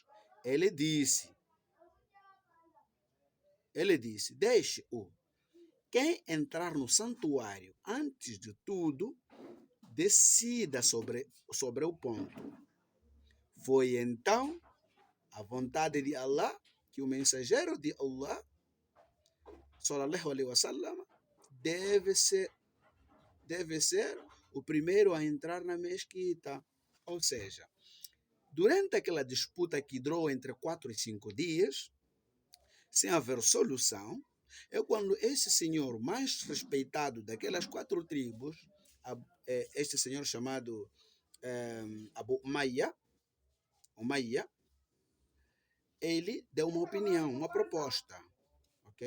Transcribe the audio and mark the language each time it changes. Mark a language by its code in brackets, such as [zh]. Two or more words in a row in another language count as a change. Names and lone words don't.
[pt] Ele disse, deixe-o. Quem entrar no santuário antes de tudo, decida sobre o ponto. Foi então a vontade de Allah que o mensageiro de Allah, [ar] صلى الله عليه وسلم, [pt] deve ser o primeiro a entrar na mesquita. Ou seja, durante aquela disputa que durou entre 4 e 5 dias, sem haver solução, é quando esse senhor mais respeitado daquelas 4 tribos, este senhor chamado Abu Umayyah, ele deu uma opinião, uma proposta, ok?